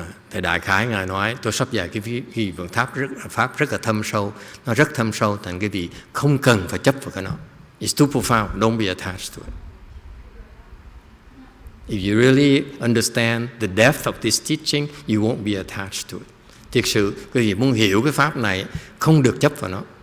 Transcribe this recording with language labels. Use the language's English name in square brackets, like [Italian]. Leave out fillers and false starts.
[Vietnamese] Thì đại khái Ngài nói, tôi sắp dạy cái vườn pháp rất là thâm sâu, nó rất thâm sâu, thành cái vị không cần phải chấp vào cái nó. [English] It's too profound, don't be attached to it. If you really understand the depth of this teaching, you won't be attached to it. [Vietnamese] Thực sự, quý vị muốn hiểu cái pháp này, không được chấp vào nó.